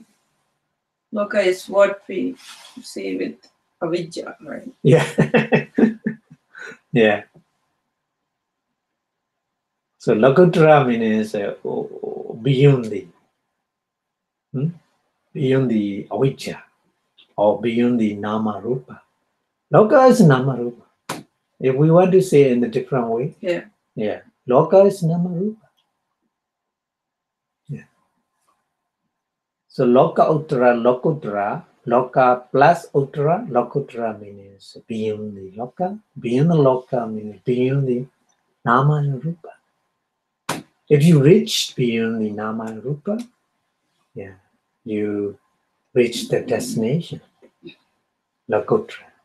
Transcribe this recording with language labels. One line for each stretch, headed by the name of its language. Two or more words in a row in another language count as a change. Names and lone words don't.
English: Loka is what we see with avidya, right? Yeah. Yeah. So Lokuttaraṃ means beyond the avijja or beyond the
Pali: nama rupa.
English: Loka is
Pali: nama rupa.
English: If we want to say in a different way, yeah, Loka is
Pali: nama rupa.
English: Yeah. So
Pali: Loka Uttara, Lokuttara,
English: Loka plus Uttara, Lokuttara means beyond the Loka. Beyond the Loka means beyond the nama and rupa. If you reach beyond the nama and rupa, yeah, you reach the destination, Lokuttara.